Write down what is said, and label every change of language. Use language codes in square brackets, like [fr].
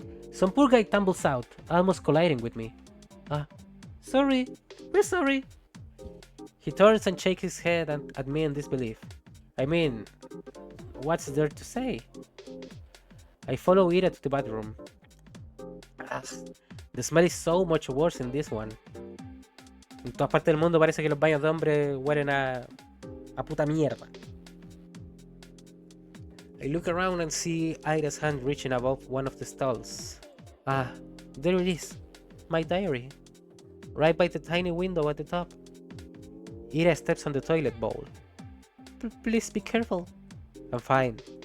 [en] Some poor guy tumbles out, almost colliding with me. Sorry, we're sorry. He turns and shakes his head at me in disbelief. I mean, what's there to say? I follow Ira to the bathroom. The smell is so much worse in this one. [es] En todas partes del mundo parece que los baños de hombre huelen a puta mierda. [en] I look around and see Ira's hand reaching above one of the stalls. There it is. My diary. Right by the tiny window at the top. Ira steps on the toilet bowl. Please be careful. I'm fine.